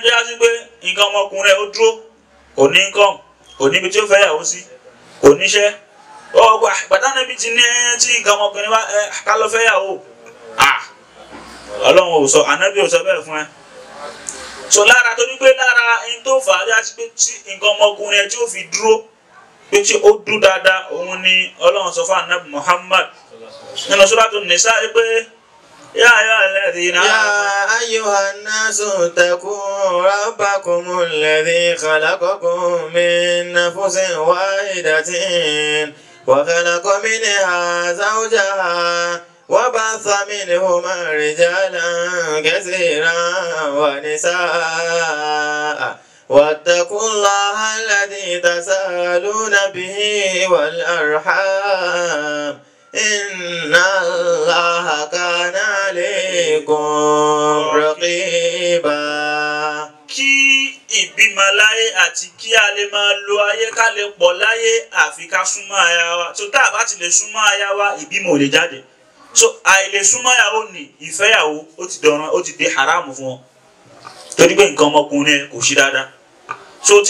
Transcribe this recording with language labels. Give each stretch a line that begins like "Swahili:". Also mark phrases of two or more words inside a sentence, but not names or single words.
Yoruba: tó yá sí pé nǹkan ọmọkùnrin ó dúró kò ní kàn kò níbi tí ó fẹ́ yàwó sí kò níṣẹ́ ọgbà pàtàkì níbi tí ní tí nǹkan ọmọkùnrin bá ká lọ fẹ́ yàwó Ọlọ́run ò sọ Ànábì ò sọ bẹ́ẹ̀ fún ẹ so lára torí pé lára ẹni tó fà á yá sí pé tí nǹkan ọmọkùnrin ẹ tí ó fi dúró pé tí ó dúró dáadáa òun ni Ọlọ́run sọ fún Ànábì Muhammad nínú Suratul Nisa pé
Arabic: يا أيها الذين يا أيها الناس اتقوا ربكم الذي خلقكم من نفس واحدة وخلق منها زوجها وبث منهما رجالا كثيرا ونساء واتقوا الله الذي تساءلون به والأرحام إن الله كان عليكم رقيبا.
Yoruba: Kí ìbímọ bímọ láyé àti kí a lè máa lo ayé ká lè pọ̀ láyé àfi ká súnmọ́ aya wa so tá a bá ti lè súnmọ́ aya wa ìbímọ ò lè jáde so àìlè súnmọ́ ìyàwó ni ìfẹ́yàwó ó ti dọ̀ràn ó ti di haramu fún wọn torí pé nǹkan ọmọkùnrin kò ṣe dáadáa so tí